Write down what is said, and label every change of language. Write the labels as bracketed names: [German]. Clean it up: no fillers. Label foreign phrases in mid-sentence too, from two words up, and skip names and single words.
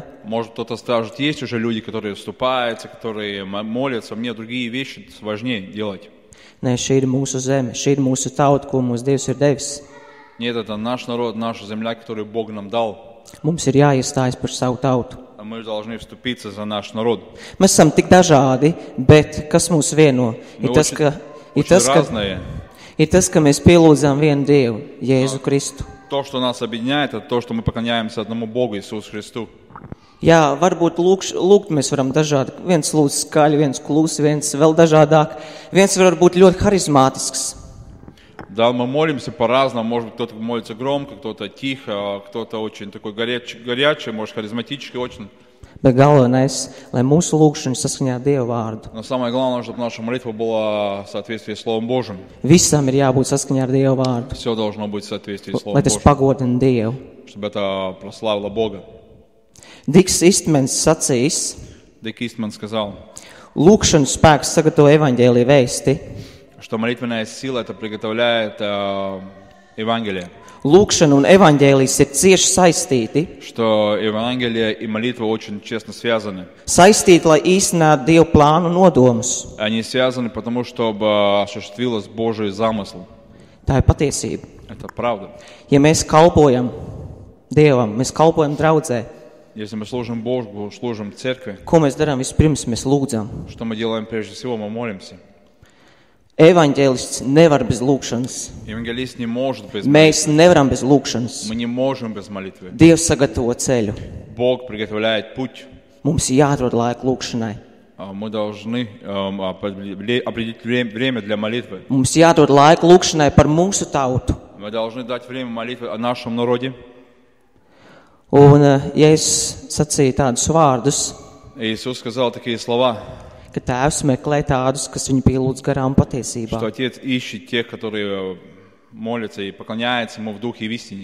[Russian] Может, кто-то скажет, есть уже люди, которые вступаются, которые молятся, мне другие вещи важнее делать. [Latvian] Nē, šī ir mūsu zeme, šī ir mūsu tauta, ko mums Dievs ir devis. [Russian] Нет, это наш народ, наша земля, которую Бог нам дал. [Latvian] Mums ir jāiestājas par savu tautu. [Russian] А мы должны вступиться за наш народ. [Latvian] Mēs esam tik dažādi, bet kas mūs vieno? [Russian] Мы очень разные. [Latvian] Ir tas, ka mēs pielūdzām vienu Dievu, Jēzu Kristu. [Russian] То, что нас объединяет, это то, что мы поклоняемся одному Богу, Иисусу Христу. [Latvian] Jā, varbūt lūgt mēs varam dažādi. Viens lūdz skaļi, viens klusi, viens vēl dažādāk. Viens var būt ļoti harizmātisks. [Russian] Да, мы молимся по-разному. Может быть, кто-то молится громко, кто-то тихо, кто-то очень такой горячий, может, харизматический очень. [Latvian] Bet galvenais, lai mūsu lūgšana saskaņā ar Dieva vārdu. [Russian] Но самое главное, чтобы наша молитва была в соответствии с Словом Божьим. [Latvian] Visam ir jābūt saskaņā ar Dieva vārdu. [Russian] Все должно быть в соответствии с Словом [Latvian] Lai tas [Russian] Божьим. [Latvian] pagodina Dievu. [Russian] Чтобы это прославило Бога. [Latvian] Diks Istmens sacīs, [Russian] Дик Истман сказал, [Latvian] lūgšanu spēks sagatavo evaņģēlija vēsti. [Russian] что молитвенная сила это приготовляет Евангелие. [Latvian] Lūgšana un evaņģēlijs ir cieši saistīti. [Russian] Что Евангелие и молитва очень честно связаны. [Latvian] Saistīti, lai īstenātu Dieva plānu nodomus. [Russian] Они связаны потому, чтобы осуществилось Божий замысл. [Latvian] Tā ir patiesība. [Russian] Это правда. [Latvian] Ja mēs kalpojam Dievam, mēs kalpojam draudzē, [Russian] Если мы служим Богу, служим церкви, [Latvian] ko mēs darām vispirms? Mēs lūdzam. [Russian] что мы делаем прежде всего? Мы молимся. [Latvian] Evaņģēlists nevar bez lūgšanas. [Russian] Евангелист не может без молитвы. [Latvian] Mēs nevaram bez lūgšanas. [Russian] Мы не можем без молитвы. [Latvian] Dievs sagatavo ceļu. [Russian] Бог приготовляет путь. [Latvian] Mums jāatrod laika lūgšanai. [Russian] Мы должны определить время для молитвы. [Latvian] Mums jāatrod laika lūgšanai par mūsu tautu. [Russian] Мы должны дать время молитвы о нашем народе. [Latvian] Un, ja es sacīju tādus vārdus, [Russian] Иисус сказал такие слова, [Latvian] ka Tēvs meklē tādus, kas viņu pielūdz garām patiesībā. [Russian] что Отец ищет тех, которые молятся и поклоняются Ему в духе и в истине.